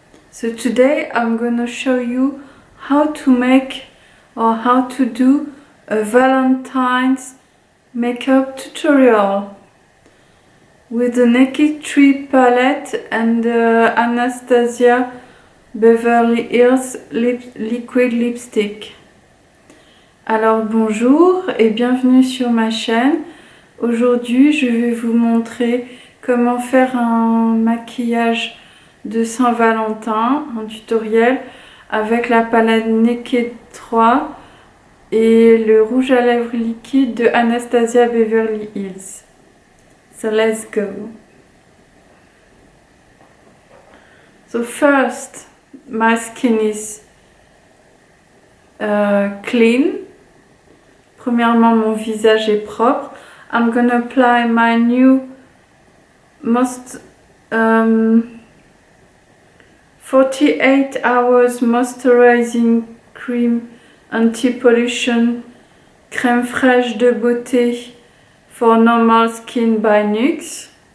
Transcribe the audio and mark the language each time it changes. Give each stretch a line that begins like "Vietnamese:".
English: So today I'm gonna show you how to make or how to do a Valentine's makeup tutorial with the Naked Tree palette and the Anastasia Beverly Hills Liquid Lipstick.
French: Alors bonjour et bienvenue sur ma chaîne. Aujourd'hui je vais vous montrer comment faire un maquillage de Saint-Valentin, un tutoriel avec la palette Naked 3 et le rouge à lèvres liquide de Anastasia Beverly Hills.
English: So let's go. So first, my skin is clean.
French: Premièrement, mon visage est propre.
English: I'm gonna apply my new most 48 hours moisturizing cream anti-pollution crème fraîche de beauté for normal skin by NYX.